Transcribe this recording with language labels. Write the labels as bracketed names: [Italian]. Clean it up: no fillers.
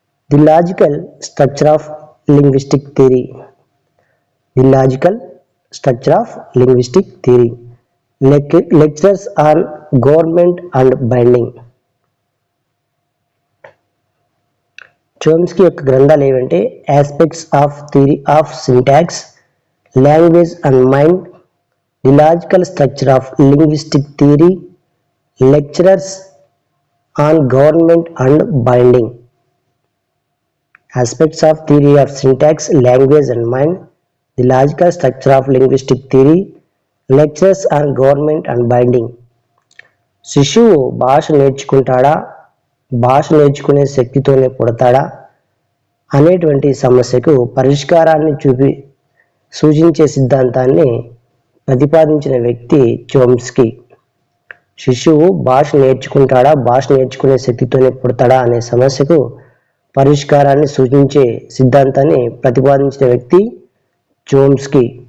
[English] The logical structure of linguistic theory. The logical structure of linguistic theory. Lectures on government and binding. [Telugu] Chomsky యొక్క గ్రంథాలు ఏవంటే [English] Aspects of theory of syntax, language and mind, the logical structure of linguistic theory, lecturers on government and binding. Aspects of theory of syntax, language and mind, the logical structure of linguistic theory, lectures on government and binding. [Telugu] శిశువు భాష నేర్చుకుంటాడా, భాష నేర్చుకునే శక్తితోనే పుడతాడా అనేటువంటి సమస్యకు పరిష్కారాన్ని సూచించే సిద్ధాంతాన్ని ప్రతిపాదించిన వ్యక్తి చోమ్స్కీ. శిశువు భాష నేర్చుకుంటాడా, భాష నేర్చుకునే శక్తితోనే పుడతాడా అనే సమస్యకు పరిష్కారాన్ని సూచించే సిద్ధాంతాన్ని ప్రతిపాదించిన వ్యక్తి చోమ్స్కీ.